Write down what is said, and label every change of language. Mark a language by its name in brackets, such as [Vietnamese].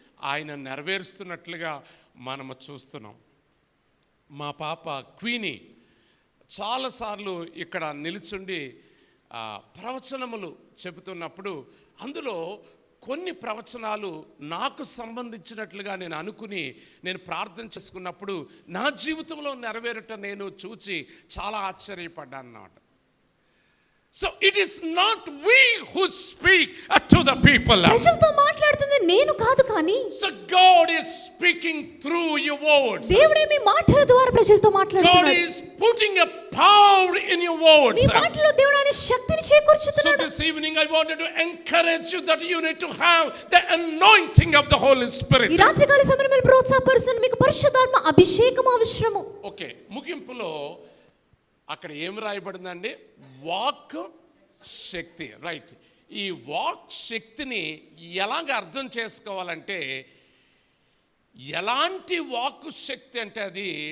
[Telugu] ఆయన నెరవేరుస్తున్నట్లుగా మనము చూస్తున్నాం. మా పాప క్వీనీ చాలాసార్లు ఇక్కడ నిలుచుండి ప్రవచనములు చెబుతున్నప్పుడు అందులో కొన్ని ప్రవచనాలు నాకు సంబంధించినట్లుగా నేను అనుకుని నేను ప్రార్థన చేసుకున్నప్పుడు నా జీవితంలో నెరవేరుట నేను చూచి చాలా ఆశ్చర్యపడ్డాను అన్నమాట. [English] So it is not we who speak to the people. [Telugu] ప్రజలతో మాట్లాడుతుంది నేను కాదు, కానీ [English] So God is speaking through your words. [Telugu] దేవుడే మీ మాటల ద్వారా ప్రజలతో [English] God [Telugu] మాట్లాడుతున్నాడు. [English] is putting a power in your words. [Telugu] మీ మాటలో దేవుడు ఆయన శక్తిని [English] So [Telugu] చేకూర్చుతున్నాడు. [English] this evening I wanted to encourage you that you need to have the anointing of the Holy Spirit. [Telugu] ఈ రాత్రికాల సమయంలో మీరు ప్రోత్సాహపరుస్తున్న మీకు పరిశుద్ధాత్మ అభిషేకం అవసరము. ఓకే, ముగింపులో అక్కడ ఏం రాయబడిందండి? వాక్ శక్తి. రైట్. ఈ వాక్ శక్తిని ఎలాగ అర్థం చేసుకోవాలంటే, ఎలాంటి వాక్ శక్తి అంటే అది